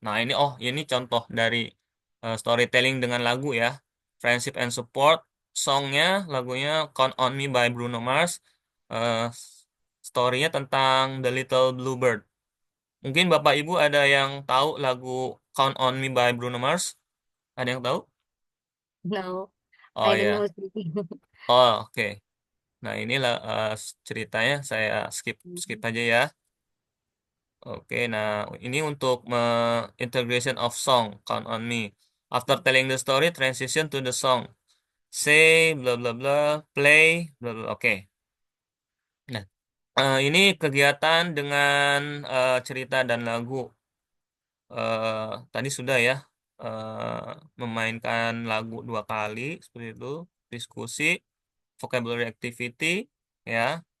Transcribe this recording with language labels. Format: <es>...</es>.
<id>Nah, ini contoh dari storytelling dengan lagu ya.</id> <en>Friendship and support,</en> <id>songnya, lagunya</id> <en>Count on Me by Bruno Mars.</en> <id>Eh, Story-nya tentang The Little Bluebird. Mungkin Bapak Ibu ada yang tahu lagu Count on Me by Bruno Mars? Ada yang tahu?</id> <en>No, Oh I don't know.</en> <id>ya. Oh, oke. Nah, inilah ceritanya, saya skip skip aja ya. Oke, nah ini untuk</id> <en>integration of song,</en> <id>Count on Me.</id> <en>After telling the story, transition to the song. Say, bla bla bla, play, bla bla. Oke.</en> <id>Nah, ini kegiatan dengan cerita dan lagu. Tadi sudah ya, memainkan lagu 2 kali seperti itu. Diskusi,</id> <en>vocabulary activity,</en> <id>ya.</id>